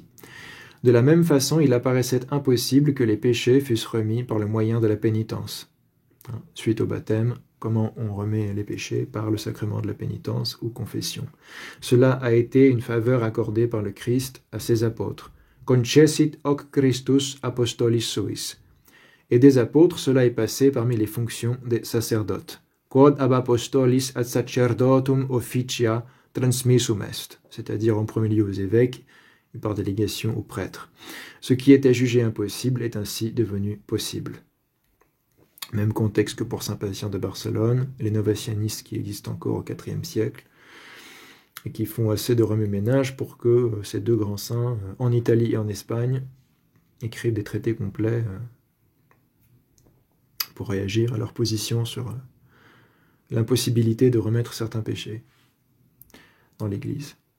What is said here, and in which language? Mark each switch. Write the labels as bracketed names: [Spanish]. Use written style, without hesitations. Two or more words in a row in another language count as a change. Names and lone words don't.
[French] De la même façon, il apparaissait impossible que les péchés fussent remis par le moyen de la pénitence. Suite au baptême, comment on remet les péchés? Par le sacrement de la pénitence ou confession. Cela a été une faveur accordée par le Christ à ses apôtres. [Latin] Concessit hoc Christus apostolis suis. [French] Et des apôtres, cela est passé parmi les fonctions des sacerdotes. [Latin] Quod ab apostolis ad sacerdotum officia transmissum est. [French] C'est-à-dire en premier lieu aux évêques, et par délégation aux prêtres. Ce qui était jugé impossible est ainsi devenu possible. Même contexte que pour saint Patient de Barcelone, les novatianistes qui existent encore au IVe siècle, et qui font assez de remue-ménage pour que ces deux grands saints, en Italie et en Espagne, écrivent des traités complets pour réagir à leur position sur l'impossibilité de remettre certains péchés dans l'Église.